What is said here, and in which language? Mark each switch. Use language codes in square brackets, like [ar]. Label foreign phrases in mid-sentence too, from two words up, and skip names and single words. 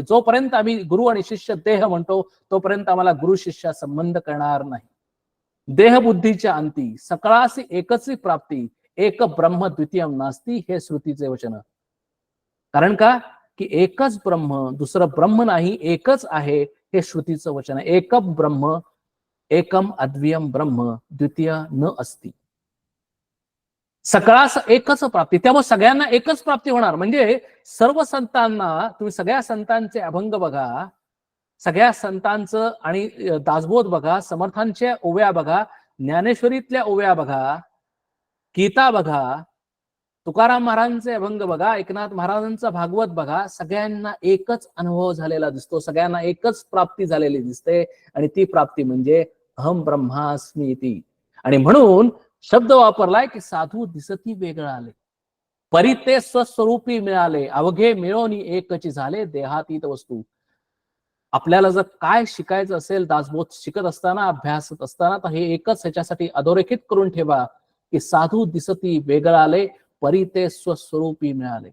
[mr] जोपर्यंत आम्ही गुरु आणि शिष्य देह म्हणतो, तोपर्यंत आम्हाला गुरु शिष्य संबंध करणार नाही. देहबुद्धीच्या अंती सकळासी एकची प्राप्ती, [sa] एक ब्रह्म द्वितीयम नास्ती, [mr] हे श्रुतीचे वचन. कारण का, की एकच ब्रह्म, दुसरं ब्रह्म नाही, एकच आहे, हे श्रुतीचं वचन आहे. [sa] एकम ब्रह्म, एकम अद्वितीयम ब्रह्म, द्वितीय न अस्ति. [mr] सकळास एकच प्राप्ती, त्यामुळे सगळ्यांना एकच प्राप्ती होणार. म्हणजे सर्व संतांना, तुम्ही सगळ्या संतांचे अभंग बघा, सगळ्या संतांचं आणि दासबोध बघा, समर्थांच्या ओव्या बघा, ज्ञानेश्वरीतल्या ओव्या बघा, गीता बघा, तुकाराम महाराजांचे अभंग बघा, एकनाथ महाराजांचा भागवत बघा, सगळ्यांना एकच अनुभव झालेला दिसतो, सगळ्यांना एकच प्राप्ती झालेली दिसते. आणि ती प्राप्ती म्हणजे [sa] अहम ब्रह्मास्मी इति. [mr] आणि म्हणून शब्द वापरलाय की साधू दिसती वेगळा आले, परी ते स्वस्वरूपी मिळाले, अवघे मिळवणी एकची झाले, देहातीत वस्तू. आपल्याला जर काय शिकायचं असेल, दासबोध शिकत असताना, अभ्यासत असताना, तर हे एकच ह्याच्यासाठी अधोरेखित करून ठेवा की साधू दिसती वेगळा आले, परी ते स्वस्वरूपी मिळाले.